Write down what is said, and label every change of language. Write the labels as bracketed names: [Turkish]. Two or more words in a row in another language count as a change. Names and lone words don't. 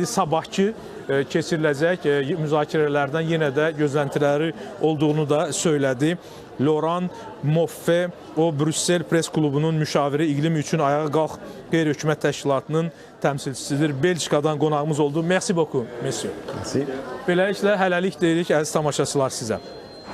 [Azerbaijani] Sabahki keçiriləcək müzakirələrdən yenə də gözləntiləri olduğunu da söylədi. Laurent Moffe, o Brüssel Press Klubunun müşaviri, İqlim üçün Ayağa Qalx Qeyri-Hökumət Təşkilatının təmsilçisidir. Belçikadan qonağımız oldu. [French] Merci beaucoup, monsieur. Merci. [Azerbaijani] Beləliklə, hələlik deyirik əziz tamaşaçılar sizə.